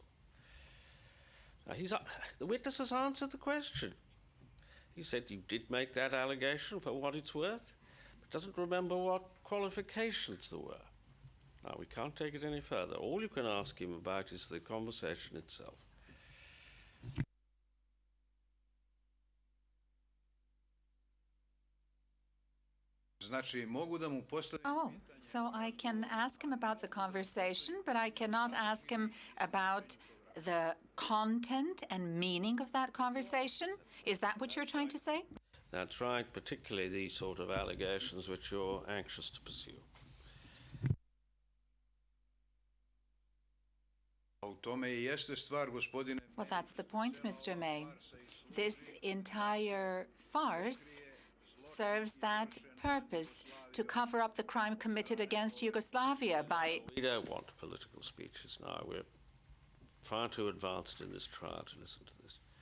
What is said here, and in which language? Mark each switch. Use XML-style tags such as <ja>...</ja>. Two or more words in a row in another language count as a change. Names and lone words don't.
<en>Now, the witness has answered the question. He said you did make that allegation for what it's worth, but doesn't remember what qualifications there were. Now, we can't take it any further. All you can ask him about is the conversation itself.</en> <sr>znači mogu da mu postavim</sr> <en>Oh,</en> <sr>pitanje.</sr> <en>so I can ask him about the conversation, but I cannot ask him about the content and meaning of that conversation? Is that what you're trying to say? That's right, particularly these sort of allegations which you're anxious to pursue.</en> <sr>A u tome I jeste stvar, gospodine.</sr> <en>Well, that's the point, Mr. May. This entire farce serves that purpose, to cover up the crime committed against Yugoslavia by... We don't want political speeches now. We're far too advanced in this trial to listen to this.</en>